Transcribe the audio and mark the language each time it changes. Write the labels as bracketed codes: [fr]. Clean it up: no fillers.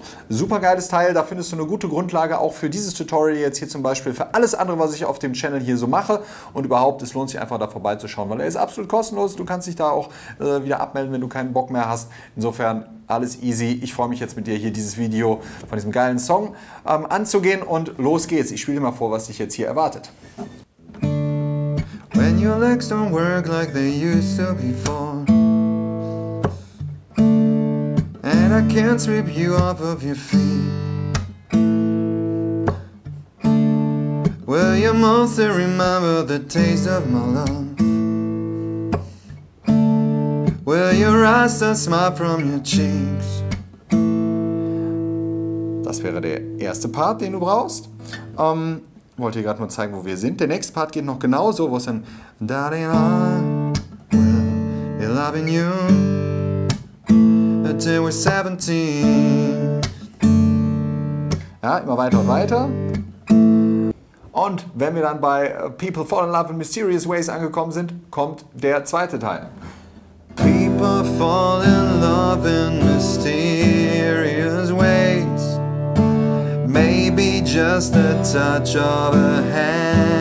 [de] Super geiles Teil, da findest du eine gute Grundlage auch für dieses Tutorial jetzt hier zum Beispiel, für alles andere, was ich auf dem Channel hier so mache und überhaupt, es lohnt sich einfach da vorbeizuschauen, weil er ist absolut kostenlos, du kannst dich da auch wieder abmelden, wenn du keinen Bock mehr hast, insofern alles easy. Ich freue mich jetzt mit dir hier dieses Video von diesem geilen Song anzugehen und los geht's. Ich spiele dir mal vor, was dich jetzt hier erwartet. [en] When your legs don't work like they used to before, and I can't sweep you off of your feet, will you mostly remember the taste of my love? Will your eyes still smile from your cheeks? [de] Das wäre der erste Part, den du brauchst. Wollte dir gerade nur zeigen, wo wir sind. Der nächste Part geht noch genauso, wo es dann [en] Darling, I will be loving you until we're 17. [de] Ja, immer weiter und weiter. Und wenn wir dann bei [en] People Fall in Love in Mysterious Ways [de] angekommen sind, kommt der zweite Teil. [en] People fall in love in mysterious ways, maybe just a touch of a hand.